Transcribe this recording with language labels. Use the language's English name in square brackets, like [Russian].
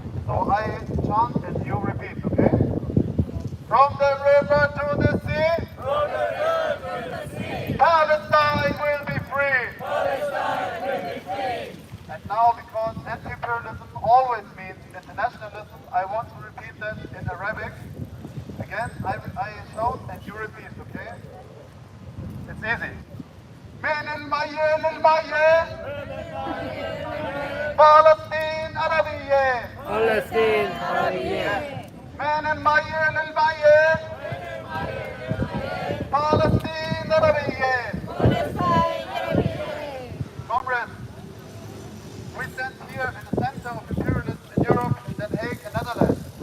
[English] So I chant and you repeat, okay? From the river to the sea, Palestine will be free. And now, because anti-imperialism always means internationalism, I want to repeat that in Arabic. Again, I shout and you repeat, okay? It's easy. [Arabic] من المية للمية فلسطين عربية فلسطين عربية من المية للمية فلسطين عربية [English] Comrades, we stand here in the center of imperialists in Europe, in The Hague, in Netherlands.